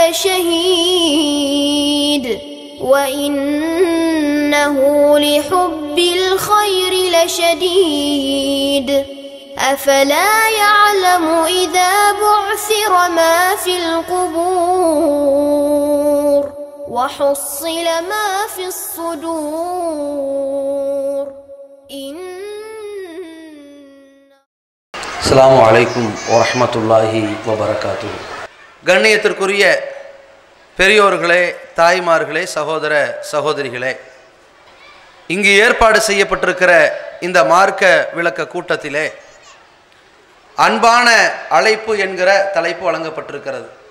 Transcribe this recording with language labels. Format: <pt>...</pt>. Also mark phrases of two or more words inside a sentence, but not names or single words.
<ar>لشهيد وإنه لحب الخير لشديد أفلا يعلم إذا بعثر ما في القبور وحصل ما في الصدور السلام عليكم ورحمة الله وبركاته.</ar> <ta>கண்ணியத்திற்குரிய பெரியோர்களே, தாய்மார்களே, சகோதர சகோதரிகளே, இங்கு ஏற்பாடு செய்யப்பட்டிருக்கிற இந்த மார்க்க விளக்க கூட்டத்திலே அன்பான அழைப்பு என்கிற தலைப்பு வழங்கப்பட்டிருக்கிறது.</ta>